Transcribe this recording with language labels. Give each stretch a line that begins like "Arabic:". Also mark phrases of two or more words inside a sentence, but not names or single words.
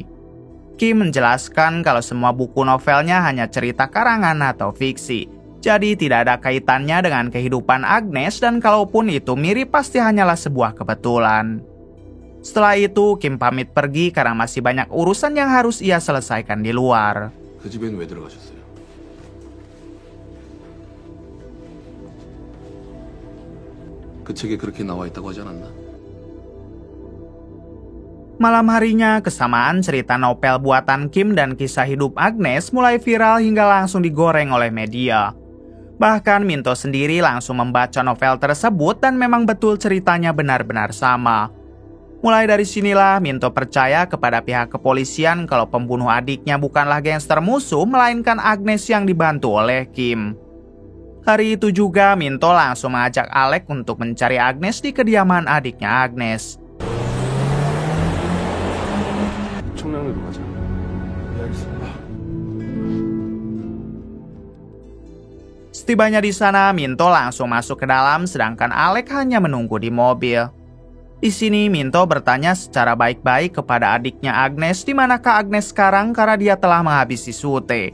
Indonesian: Kim menjelaskan kalau semua buku novelnya hanya cerita karangan atau fiksi. Jadi tidak ada kaitannya dengan kehidupan Agnes dan kalaupun itu mirip pasti hanyalah sebuah kebetulan. Setelah itu Kim pamit pergi karena masih banyak urusan yang harus ia selesaikan di luar.
Korean: 그 집에는 왜 들어가셨어요? 그 책에 그렇게 나와 있다고 하지 않았나?
Indonesian: Malam harinya, kesamaan cerita novel buatan Kim dan kisah hidup Agnes mulai viral hingga langsung digoreng oleh media. Bahkan Minto sendiri langsung membaca novel tersebut dan memang betul ceritanya benar-benar sama. Mulai dari sinilah Minto percaya kepada pihak kepolisian kalau pembunuh adiknya bukanlah gangster musuh, melainkan Agnes yang dibantu oleh Kim. Hari itu juga Minto langsung mengajak Alec untuk mencari Agnes di kediaman adiknya Agnes.
Korean: 청량리로 가자. 네, 알겠습니다.
Indonesian: Setibanya di sana, Minto langsung masuk ke dalam sedangkan Alec hanya menunggu di mobil. Di sini Minto bertanya secara baik-baik kepada adiknya Agnes di manakah Agnes sekarang karena dia telah menghabisi Sute.